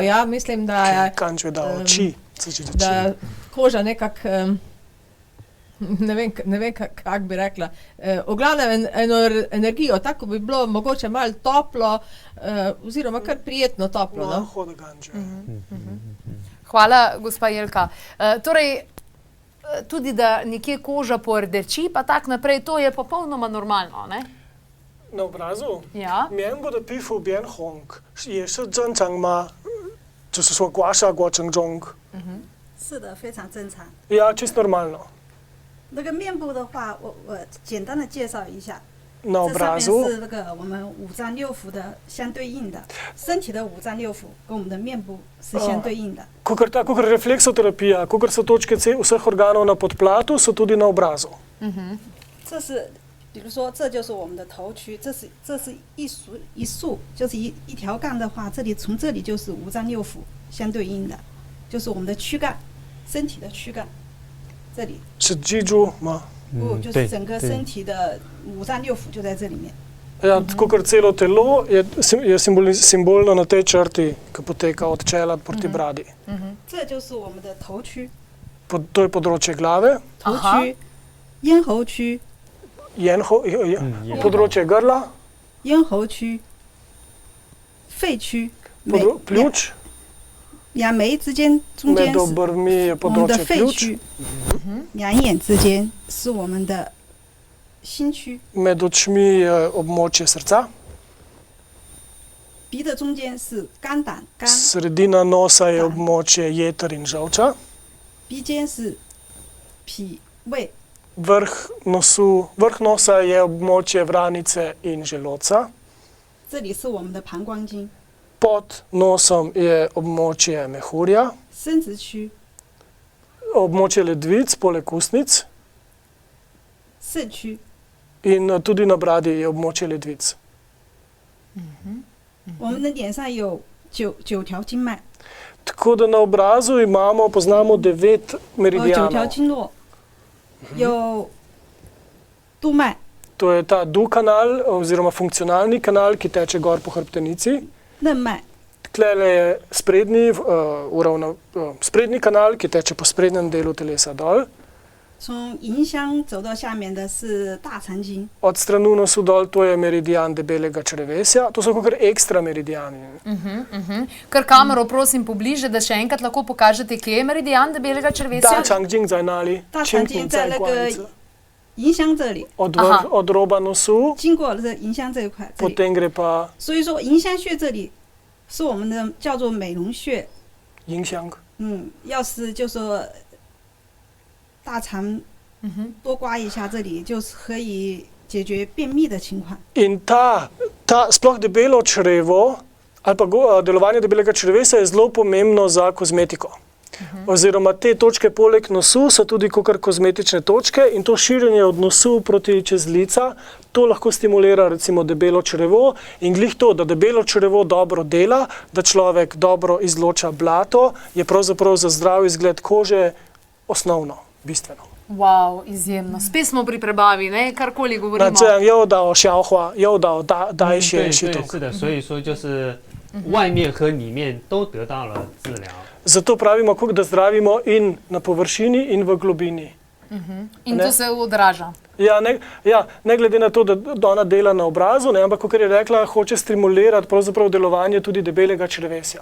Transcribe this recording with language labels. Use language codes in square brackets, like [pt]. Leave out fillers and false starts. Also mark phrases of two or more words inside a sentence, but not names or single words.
[sl] Ja, mislim, da koža nekako, ne vem kako bi rekla, v glavnem eno energijo, tako bi bilo mogoče malo toplo, oziroma kar prijetno toplo. Hvala, gospa Jelka. Torej, tudi da nekje koža pordeči, pa tak naprej, to je popolnoma normalno, ne? Na obrazu? Ja. [zh] 面部的皮肤变红也是正常吗？就是说刮痧过程中。是的，非常正常。 [sl] Ja, čisto normalno. [zh] 那个面部的话，我简单的介绍一下。 [sl] Na obrazu [zh] 这上面是那个我们五脏六腑的相对应的，身体的五脏六腑跟我们的面部是相对应的。 [sl] Kakor refleksoterapija, kakor so točke vseh organov na podplatu, so tudi na obrazu. [zh] 这是，比如说，这就是我们的头区，这是一束，就是一条杠的话，从这里就是五脏六腑相对应的，就是我们的躯干，身体的躯干，这里。是脊柱吗？不，就是整个身体的五脏六腑就在这里面。 [sl] Ja, kakor celo telo je simbolno na tej črti, ki poteka od čela proti bradi. [zh] 这就是我们的头区。 [sl] To je področje glave. [zh] 头区、咽喉区。 [sl] področje grla. [zh] 咽喉区。肺区。 [sl] pljuč. [zh] 两眉之间中间是我们的肺区，两眼之间是我们的心区。 [sl] Med očmi je območje srca. [zh] 鼻的中间是肝胆肝。 [sl] Sredina nosa je območje jeter in žolča. [zh] 鼻尖是脾胃。 [sl] Vrh nosa je območje vranice in želodca. [zh] 这里是我们的膀胱经。 [sl] Pod nosom je območje mehurja. [zh] 生殖区。 [sl] Območje ledvic, poleg ustnic. [zh] 肾区。 [sl] In tudi na bradi je območje ledvic. [zh] 我们的脸上有九条经脉。 [sl] Tako da na obrazu poznamo 9 meridianov. [zh] 9 条经络。有督脉。 [sl] To je ta du kanal oziroma funkcionalni kanal, ki teče gor po hrbtenici. [zh] 任脉。 [sl] Tlele je sprednji kanal, ki teče po sprednjem delu telesa dol. [zh] 从迎香走到下面的是大肠经。 [sl] Od stranu nosu dol, to je meridian debelega črevesja. To so kakor ekstra meridiani. Kar kamero prosim pobliže, da še enkrat lahko pokažete, kje je meridian debelega črevesja. [zh] 大肠经在哪里？大肠经在那个迎香这里， [sl] od roba nosu, [zh] 经过了这迎香这一块，这里 [sl] potem gre pa [zh] 所以说迎香穴这里是我们的叫做美容穴。迎香。要是就说大肠多刮一下这里，就是可以解决便秘的情况。 [sl] In ta sploh debelo črevo ali pa delovanje debelega črevesa je zelo pomembno za kozmetiko. Oziroma te točke poleg nosu so tudi kakor kozmetične točke in to širjenje od nosu proti čez lica, to lahko stimulira recimo debelo črevo in glih to, da debelo črevo dobro dela, da človek dobro izloča blato, je pravzaprav za zdrav izgled kože osnovno, bistveno. Wow, izjemno. Spet smo pri prebavi, ne? Karkoli govorimo. [zh] 那这样又到消化，又到代谢对系统。对，是的，所以说就是外面和里面都得到了治疗。 [sl] Zato pravimo, kako da zdravimo in na površini in v globini. In to se odraža. Ne glede na to, da ona dela na obrazu, ne, ampak, kot je rekla, hoče stimulirati pravzaprav delovanje tudi debelega črevesja.